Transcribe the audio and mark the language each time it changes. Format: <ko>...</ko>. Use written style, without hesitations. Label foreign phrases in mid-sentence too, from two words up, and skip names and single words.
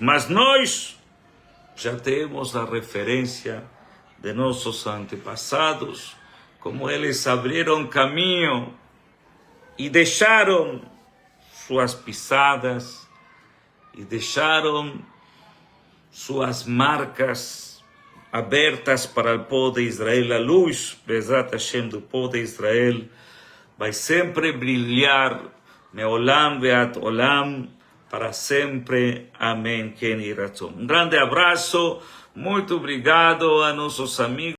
<pt>Mas nós já temos a referência de nossos antepassados, como eles abriram caminho e deixaram suas pisadas, e deixaram suas marcas abertas para o povo de Israel. A luz,</pt> <he>בעזרת השם,</he> <pt>do povo de Israel vai sempre brilhar,</pt> <he>מעולם ועד עולם,</he> <pt>para sempre. Amém. Quem razão. Um grande abraço. Muito obrigado a nossos amigos.</pt>